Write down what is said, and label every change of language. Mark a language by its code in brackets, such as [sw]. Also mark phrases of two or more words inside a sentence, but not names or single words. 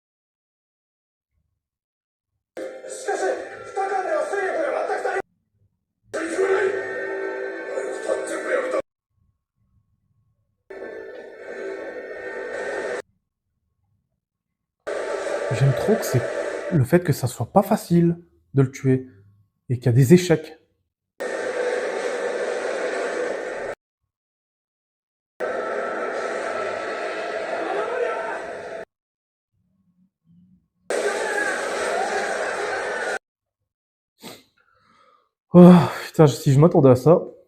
[ja] しかし、二日では勢力が全く足りない。全部やめた。 [fr] J'aime trop que c'est le fait que ça soit pas facile de le tuer et qu'il y a des échecs. Oh, putain, si je m'attendais à ça.